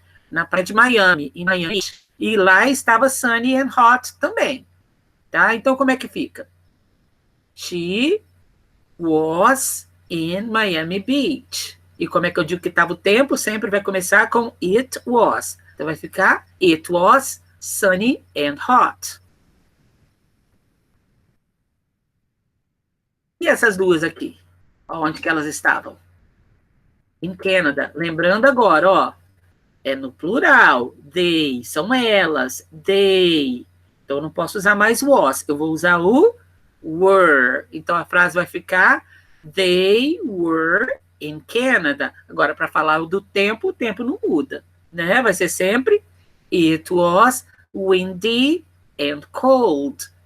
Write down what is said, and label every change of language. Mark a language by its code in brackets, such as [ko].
[pt] Na praia de Miami, em Miami Beach. E lá estava [en] sunny and hot [pt] também. Tá? Então, como é que fica? [en] She was in Miami Beach. [pt] E como é que eu digo que estava o tempo? Sempre vai começar com [en] it was. [pt] Então, vai ficar [en] it was sunny and hot. [pt] E essas duas aqui? Onde que elas estavam? Em Canadá. Lembrando agora, ó, é no plural. They, são elas. They. Então, eu não posso usar mais was. Eu vou usar o were. Então, a frase vai ficar [en] they were in Canada. [pt] Agora, para falar do tempo, o tempo não muda, né? Vai ser sempre [en] it was windy and cold.